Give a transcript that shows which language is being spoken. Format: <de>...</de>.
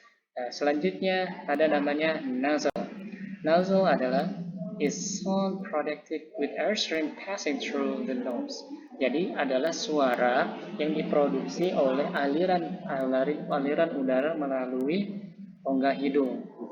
<id>Nah, selanjutnya ada namanya nasal.</id> <en>Nasal adalah is sound produced with air stream passing through the nose.</en> <id>Jadi adalah suara yang diproduksi oleh aliran udara melalui rongga hidung.</id>